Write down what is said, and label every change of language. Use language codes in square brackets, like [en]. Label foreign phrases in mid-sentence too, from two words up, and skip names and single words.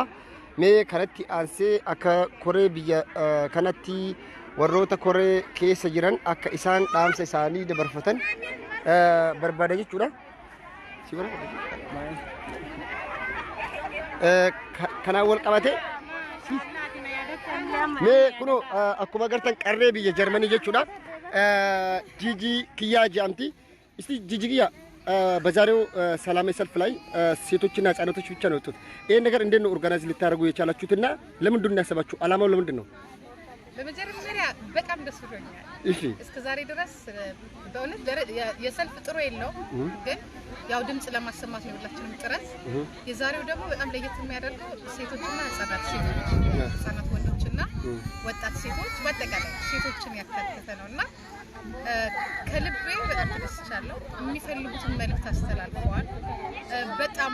[om] Mee kanatti aansee akka koree biyya kanatti warroota koree keessa jiran akka isaan dhaamsa isaanii dabarfatan barbaada jechuudha. Kanaan wal qabate mee kuno akkuma agartan qarree biyya Jarmanii jechuudha. Jiji Kiyyaa jedhamti. Isti [am] Jiji Kiyyaa በዛሬው ሰላማዊ ሰልፍ ላይ ሴቶችና ህጻናቶች ብቻ ነው የወጡት። ይሄን ነገር እንዴት ነው ኦርጋናይዝ ልታደርጉ የቻላችሁትና ለምንድን ነው ያሰባችሁ? አላማው ለምንድን ነው? በመጀመሪያ በጣም ደስ ብሎኛል። እሺ እስከ ዛሬ ድረስ በእውነት የሰልፍ ጥሩ የለው ግን ያው ድምጽ ለማሰማት ነው ሁላችንም ጥረት። የዛሬው ደግሞ በጣም ለየት የሚያደርገው ሴቶችና ህፃናት ወንዶችና ወጣት ሴቶች በአጠቃላይ ሴቶችን ያካተተ ነውና ከልቤ በጣም ተደስቻለሁ። የሚፈልጉትን መልእክት አስተላልፈዋል። በጣም